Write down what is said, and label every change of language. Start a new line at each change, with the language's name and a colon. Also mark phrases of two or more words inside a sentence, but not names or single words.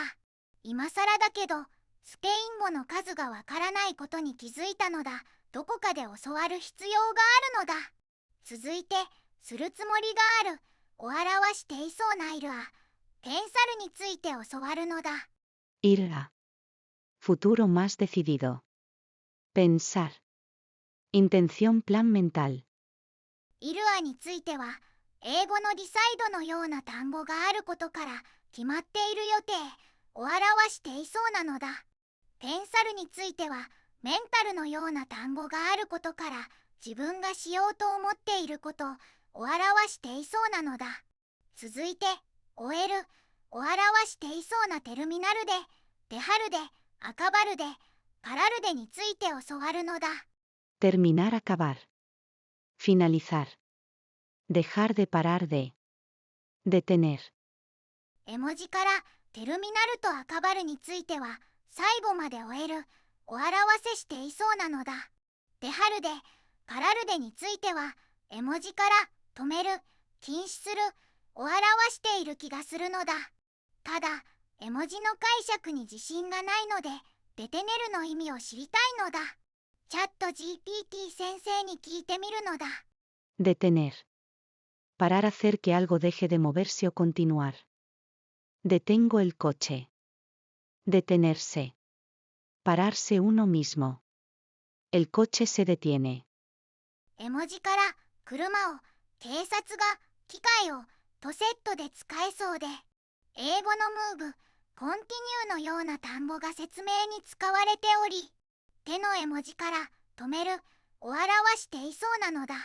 Japanese: 今更だけど、スペイン語の数がわからないことに気づいたのだ。どこかで教わる必要があるのだ。続いて、するつもりがあるを表していそうな
Spanish: ir a,
Japanese: ペンサルについて教わるのだ。
Spanish: Ir a. Futuro más decidido. Pensar. Intención, plan mental. ir a
Japanese: については、英語のディサイドのような単語があることから決まっている予定を表していそうなのだ。ペンサルについては、メンタルのような単語があることから自分がしようと思っていることを表していそうなのだ。続いて、終えるを表していそうなテルミナルで、デハルで、アカバルで、
Spanish: parar de
Japanese: について教わるのだ。
Spanish: Terminar, acabar. Finalizar. Dejar de parar de. Detener.
Japanese: 絵文字からテルミナルとアカバルについては最後まで終えるを表せしていそうなのだ。
Spanish: dejar de, parar de
Japanese: については絵文字から止める、禁止するを表している気がするのだ。ただ、絵文字の解釈に自信がないので、デテネルの意味を知りたいのだ。チャット GPT 先生に聞いてみるのだ。
Spanish: Detener. Parar, hacer que algo deje de moverse o continuar. Detengo el coche. Detenerse. Pararse uno mismo. El coche se detiene.
Japanese: 絵文字から車を、警察が、機械を、とセットで使えそうで、英語の
English: move, continue
Japanese: のような単語が説明に使われており、手の絵文字から止めるを表していそうなのだ。